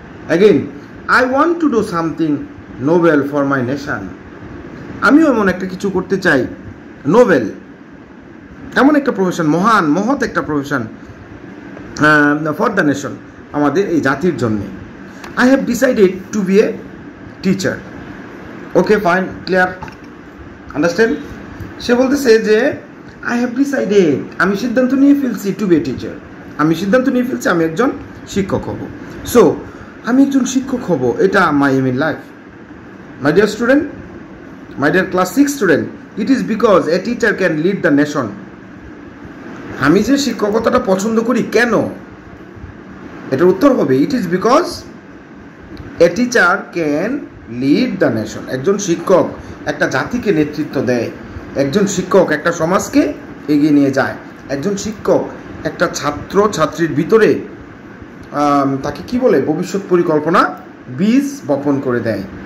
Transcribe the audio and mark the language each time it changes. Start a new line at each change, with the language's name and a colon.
English: again, I want to do something noble for my nation,
Bangla: আমিও এমন একটা কিছু করতে চাই। নোবেল এমন একটা প্রফেশন, মহৎ একটা প্রফেশন
English: for the nation,
Bangla: আমাদের এই জাতির জন্যে।
English: I have decided to be a teacher. Okay, fine, clear, understand?
Bangla: সে বলতেছে যে
English: I have decided,
Bangla: আমি সিদ্ধান্ত নিয়ে ফেলছি
English: to be a teacher,
Bangla: আমি সিদ্ধান্ত নিয়ে ফেলছি আমি একজন শিক্ষক হব। সো আমি একজন শিক্ষক হব, এটা
English: my aim in life. My dear student, my dear class 6 student, it is because a teacher can lead the nation.
Bangla: আমি যে শিক্ষকতাটা পছন্দ করি কেন, এটার উত্তর হবে
English: It is because a teacher can lead the nation.
Bangla: একজন শিক্ষক একটা জাতিকে নেতৃত্ব দেয়, একজন শিক্ষক একটা সমাজকে এগিয়ে নিয়ে যায়, একজন শিক্ষক একটা ছাত্র ছাত্রীর ভিতরে তাকে কি বলে ভবিষ্যৎ পরিকল্পনা বীজ বপন করে দেয়।